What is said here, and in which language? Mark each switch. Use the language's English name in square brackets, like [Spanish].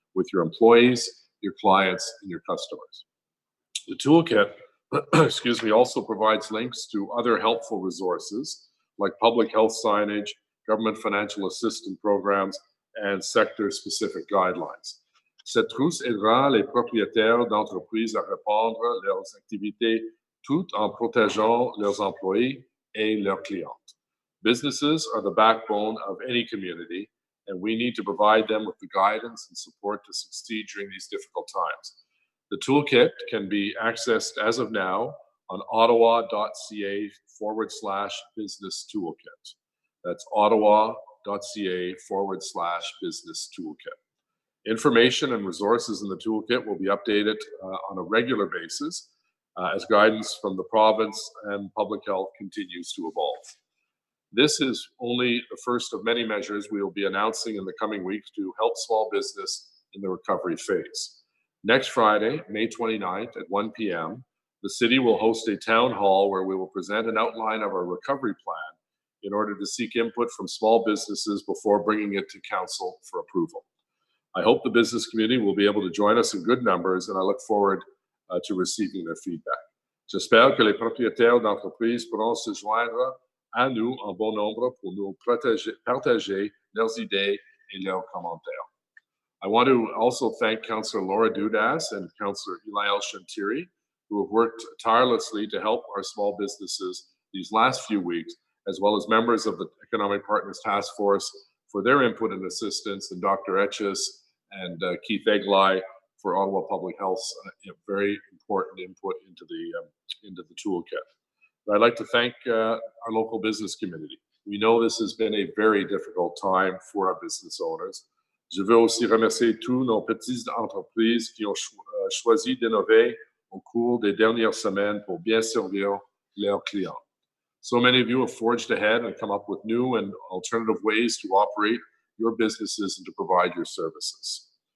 [English] with your employees, your clients, and your customers. The toolkit excuse me, also provides links to other helpful resources like public health signage, government financial assistance programs, and sector-specific guidelines. [French] Cette trousse aidera les propriétaires d'entreprises à répondre leurs activités tout en protégeant leurs employés et leurs clients. [English] Businesses are the backbone of any community, and we need to provide them with the guidance and support to succeed during these difficult times. The toolkit can be accessed as of now on ottawa.ca/business toolkit. That's ottawa.ca/business toolkit. Information and resources in the toolkit will be updated on a regular basis as guidance from the province and public health continues to evolve. This is only the first of many measures we will be announcing in the coming weeks to help small business in the recovery phase. Next Friday, May 29th at 1 p.m., the city will host a town hall where we will present an outline of our recovery plan in order to seek input from small businesses before bringing it to council for approval. I hope the business community will be able to join us in good numbers, and I look forward to receiving their feedback. [French] J'espère que les propriétaires d'entreprises pourront se joindre à nous en bon nombre pour nous partager leurs idées et leurs commentaires. [English] I want to also thank Councillor Laura Dudas and Councillor Eli El-Shantiri, who have worked tirelessly to help our small businesses these last few weeks, as well as members of the Economic Partners Task Force for their input and assistance, and Dr. Etches and Keith Eglai for Ottawa Public Health's very important input into the toolkit. But I'd like to thank our local business community. We know this has been a very difficult time for our business owners. [French] Je veux aussi remercier tous nos petites entreprises qui ont choisi d'innover au cours des dernières semaines pour bien servir leurs clients. [English] So many of you have forged ahead and come up with new and alternative ways to operate your businesses and to provide your services.